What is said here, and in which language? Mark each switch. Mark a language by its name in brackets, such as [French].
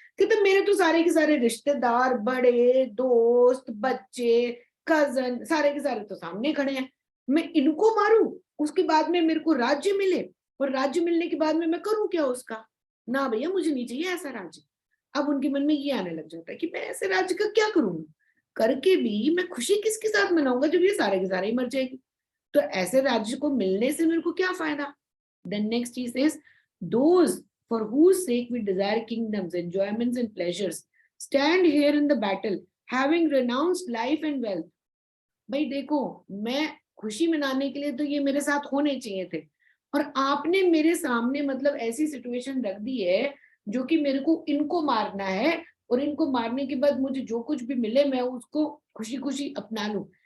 [Hindi] कि मेरे तो सारे के सारे रिश्तेदार, बड़े दोस्त, बच्चे, कजन, सारे के सारे तो सामने खड़े हैं, मैं इनको मारूं, उसके बाद में मेरे को राज्य मिले, और राज्य मिलने के बाद में मैं करूं क्या उसका, ना भैया मुझे नहीं चाहिए ऐसा राज्य। अब उनके मन में ये आने लग जाता है कि मैं ऐसे राज्य का क्या करूंगा, करके भी मैं खुशी किसके साथ मनाऊंगा जब ये सारे के सारे ही मर जाएंगे? तो ऐसे राज्य को मिलने से मेरे को क्या फायदा? [English] Then next he says, those for whose sake we desire kingdoms, enjoyments and pleasures, stand here in the battle, having renounced life and wealth. [Hindi] भाई देखो, मैं खुशी मनाने के लिए तो ये मेरे साथ होने चाहिए थे, और आपने मेरे सामने मतलब ऐसी सिचुएशन रख दी है जो कि मेरे को इनको मारना है, और इनको मारने के बाद मुझे जो कुछ भी मिले मैं उसको खुशी खुशी अपना लूं।